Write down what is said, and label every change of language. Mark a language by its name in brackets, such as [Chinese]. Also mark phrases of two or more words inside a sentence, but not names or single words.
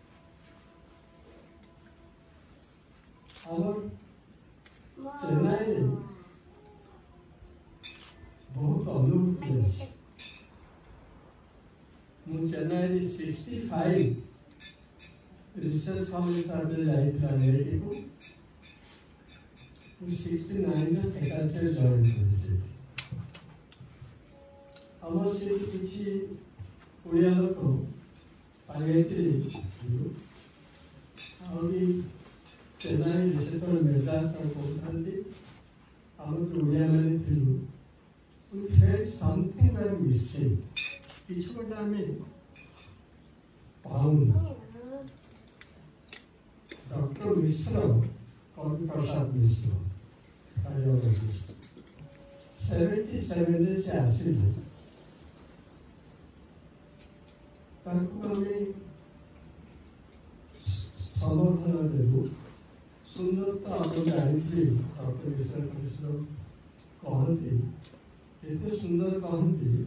[Odia] ଆମର ଚେନ୍ନାଇରେ ବହୁତ ଅନୁଭୂତି ଅଛି ମୁଁ ଚେନ୍ନାଇରେ 65 ରିସର୍ଚ୍ଚ କଲେଜ ହିସାବରେ ଯାଇଥିଲା ଏଇଠିକୁ ମୁଁ 69ରେ ଫେକାଲ୍ଟିରେ ଜଏନ୍ କଲି ସେଠି ଆମର ସେଠି କିଛି ଓଡ଼ିଆ ଲୋକ ପାଇଯାଇଥିଲେ ଆହୁରି ଚେନ୍ନାଇରେ ସେତେବେଳେ ମେଡ୍ରାସ କହୁଥାନ୍ତି ଆମର ଓଡ଼ିଆମାନେ ଥିଲୁ [English] we felt something were missing [Odia] କିଛି ଗୋଟେ ଆମେ ପାଉନା ଡକ୍ଟର ମିଶ୍ର କବି ପ୍ରସାଦ ମିଶ୍ର କାର୍ଡ଼ିଓଲୋଜିଷ୍ଟ 77ରେ ସେ ଆସିଲେ ତାଙ୍କୁ ଆମେ ସମର୍ଥନ ଦେଲୁ ସୁନ୍ଦର ତ ଆପଣ ଜାଣିଥିଲି ଡକ୍ଟର ମିଶ୍ର କହନ୍ତି ଏତେ ସୁନ୍ଦର କହନ୍ତି